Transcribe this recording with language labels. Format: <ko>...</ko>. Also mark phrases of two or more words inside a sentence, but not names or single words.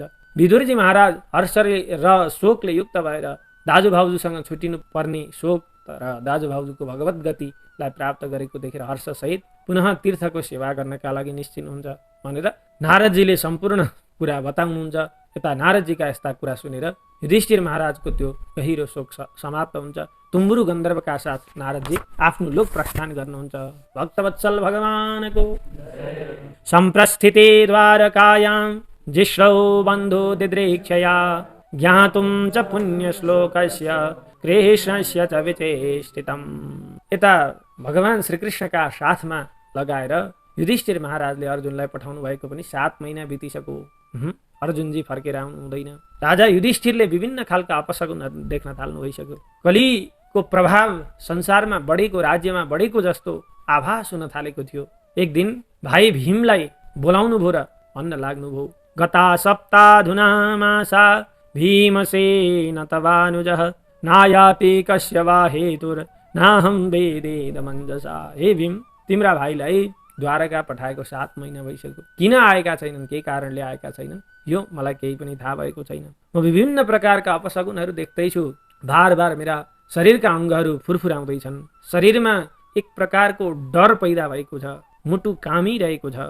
<ne>विदुरजी महाराज हर्ष र शोकले युक्त भएर दाजु भाउजूसँग छुटिनु पर्ने शोक र दाजु भाउजूको भगवत गतिलाई प्राप्त गरेको देखेर हर्षसहित पुनः तीर्थको सेवा गर्नका लागि निश्चिनुहुन्छ भनेर नारदजीले सम्पूर्ण कुरा बताउनुहुन्छ। यता नारदजीका यस्ता कुरा सुनेर युधिष्ठिर महाराजको त्यो गहिरो शोक समाप्त हुन्छ। तुम्बुरु गन्धर्वका साथ नारदजी आफ्नो लोक प्रस्थान गर्नुहुन्छ। भक्तवत्सल भगवानको</ne> <sa>सम्प्रस्थिते द्वारकायां जिष्णौ बन्धु दिदृक्षया ज्ञातुं च पुण्यश्लोकस्य कृष्णस्य च विचेष्टितम्।</sa> <ne>यता भगवान श्रीकृष्णका साथमा लगाएर युधिष्ठिर महाराजले अर्जुनलाई पठाउनु भएको पनि 7 महिना बितिसक्यो। अर्जुनजी फर्केर आउनु हुँदैन। राजा युधिष्ठिरले विभिन्न खालका अपशकुनहरू देख्न थाल्नु भइसक्यो। कलिको प्रभाव संसारमा बढेको, राज्यमा बढेको जस्तो आभास हुन थालेको थियो। एक दिन भाइ भीमलाई बोलाउनु भो र भन्न लाग्नुभयो,</ne> <sa>गता सप्ताधुना मासा भीमसेन तवानुजः नायाति कस्य वा हेतुर नाहं वेदेदमञ्जसा।</sa> <ne>हे भीम, तिम्रा भाइलाई द्वारका पठाएको 7 महिना भइसक्यो, किन आएका छैनन्, के कारणले आएका छैनन्, यो मलाई केही पनि थाहा भएको छैन। म विभिन्न प्रकारका अपशकुनहरू देख्दैछु। बार बार मेरा शरीरका अङ्गहरू फुरफुराउँदैछन्, शरीरमा एक प्रकारको डर पैदा भएको छ, मुटु कामिरहेको छ।</ne>